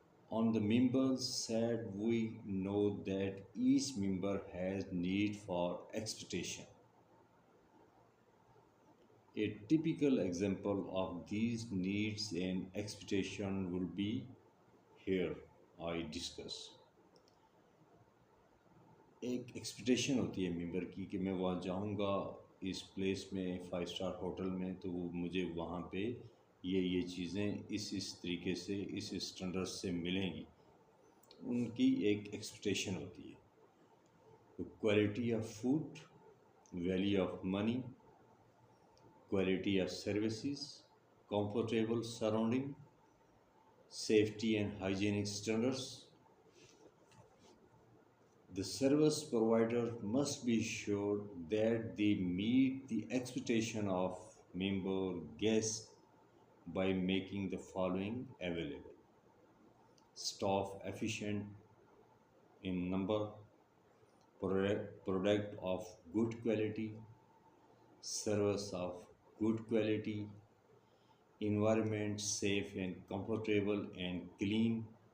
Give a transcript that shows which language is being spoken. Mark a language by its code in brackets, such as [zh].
[en] On the members side, we know that each member has need for expectation. A typical example of these needs and expectation will be here I discuss. [ur] ایک expectation ہوتی ہے ممبر کی کہ میں وہاں جاؤں گا اس place میں 5 star hotel میں تو مجھے وہاں پہ یہ چیزیں اس طریقے سے اس اسٹینڈرڈ سے ملیں گی. ان کی ایک ایکسپیکٹیشن ہوتی ہے. [en] Quality of food, value of money, quality of services, comfortable surrounding, safety and hygienic standards. The service provider must be sure that they meet the expectation of member guests by making the following available: staff efficient in number, product of good quality, service of good quality, environment safe and comfortable and clean.